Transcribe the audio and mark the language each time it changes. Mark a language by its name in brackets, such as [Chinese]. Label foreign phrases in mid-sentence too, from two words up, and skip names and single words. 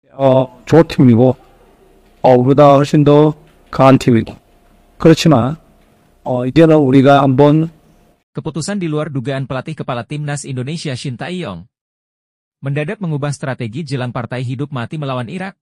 [Korean] 좋은 팀이고, 우리보다 훨씬 더 강한 팀이고. 그렇지만, 이제는 우리가 한번 [Indonesian] Keputusan di luar dugaan pelatih kepala timnas Indonesia Shin Tae-yong mendadak mengubah strategi jelang partai hidup mati melawan Irak.